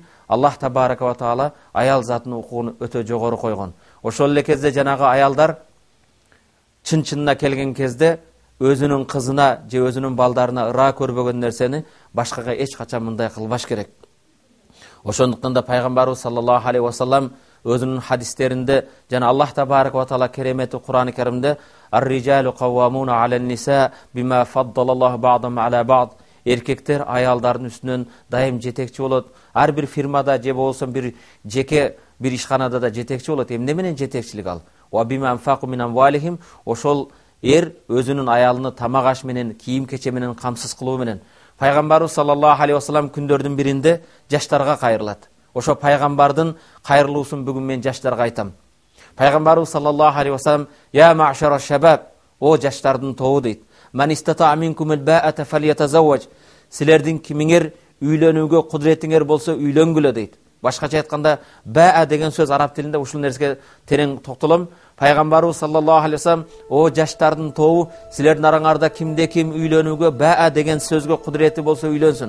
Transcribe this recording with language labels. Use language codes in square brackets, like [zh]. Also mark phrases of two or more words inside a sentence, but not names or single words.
[ky] Аллах [ar] تبارك وتعالى [ky] аял затынын укугун өтө жогору койгон. Ошол эле кезде жанагы аялдар чын-чынына келген кезде өзүнүн кызына же өзүнүн балдарына ыраа көрбөгөн нерсени башкага эч качан мындай кылбаш керек. Ошондуктан да пайгамбарыбыз [ar] صلى الله عليه وسلم [ky] өзүнүн хадистеринде жана Аллах [ar] تبارك وتعالى [ky] керемети Кур'ан-ы Каримде [ar] "الرجال قوامون على النساء بما فضل الله بعضهم على بعض" [ky] Эркектер аялдардын үстүнөн дайым жетекчи болот. Ар бир фирмада же болбосо бир жеке бир ишканада да жетекчи болот. Эмне менен жетекчилик ал? [ar] وبما أنفقوا من أموالهم, [ky] ошол өзүнүн аялыны тамак аш менен, кийим кече менен камсыз кылуу менен. Пайгамбарыбыз [ar] صلى الله عليه وسلم [ky] күндөрдүн биринде жаштарга кайрылат. Ошо пайгамбардын кайрылуусун бүгүн мен жаштарга айтам. Пайгамбарыбыз [ar] صلى الله عليه وسلم: "يا معشر الشباب", [ky] о жаштардын тобу дейт. [ar] "من استطاع منكم الباءة فليتزوج", [ky] силердин кимиңер үйлөнүүгө кудуретиңер болсо үйлөнгүлө дейт. Башкача айтканда, баа деген сөз араб тилинде ушул нерсеге терең токтолом. Пайгамбарыбыз [ar] صلى الله عليه وسلم: [ky] "О жаштардын тобу, силердин араңарда кимде ким үйлөнүүгө баа деген сөзгө кудурети болсо үйлөнсүн."